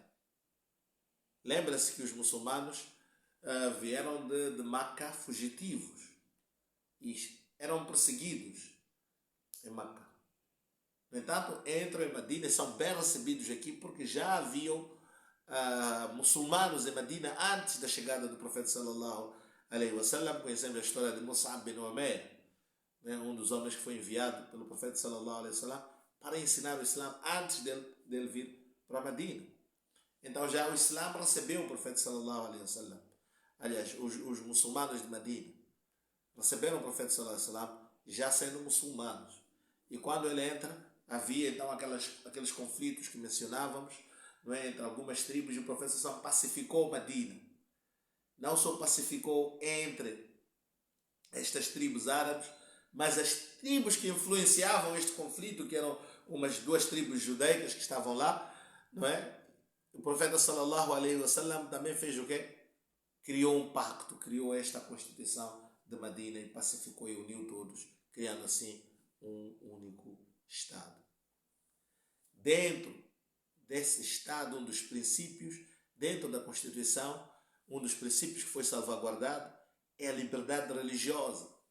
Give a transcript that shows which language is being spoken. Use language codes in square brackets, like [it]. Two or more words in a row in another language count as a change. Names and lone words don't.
[pt] Lembra-se que os muçulmanos vieram de Meca fugitivos e eram perseguidos em Meca. No entanto, entram em Medina e são bem recebidos aqui porque já haviam muçulmanos em Medina antes da chegada do profeta [ar] صلى الله عليه وسلم. [pt] Conhecemos a história de Mus'ab bin Umair, né, um dos homens que foi enviado pelo profeta [ar] صلى الله عليه وسلم [pt] para ensinar o Islã antes dele vir para Medina. Então já o Islã recebeu o profeta [ar] صلى الله عليه وسلم. [pt] Aliás, os muçulmanos de Medina receberam o profeta [ar] صلى الله عليه وسلم [pt] já sendo muçulmanos. E quando ele entra, havia então aqueles conflitos que mencionávamos, não é, entre algumas tribos, e o profeta [ar] صلى الله عليه وسلم [pt] pacificou Medina. Não só pacificou entre estas tribos árabes, mas as tribos que influenciavam este conflito, que eram umas duas tribos judaicas que estavam lá, não é? O profeta [ar] صلى الله عليه وسلم [pt] também fez o quê? Criou um pacto, criou esta constituição de Medina e pacificou e uniu todos, criando assim um único Estado. Dentro desse Estado, um dos princípios, dentro da Constituição, um dos princípios que foi salvaguardado é a liberdade religiosa.